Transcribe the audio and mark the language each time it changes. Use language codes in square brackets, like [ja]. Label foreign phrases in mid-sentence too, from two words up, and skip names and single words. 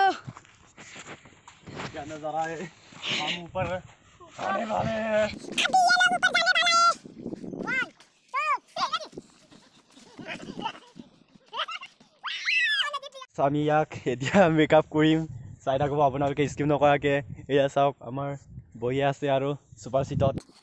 [hi] क्या नजारा है हम ऊपर आने वाले हैं [as] আমি ইয়াক এতিয়া মেকআপ কৰিম চাই থাকব আপোনালোকে স্কিপ নকৰাকে এয়া চাওক আমাৰ বহি আছে আৰু সুপাৰ সিটত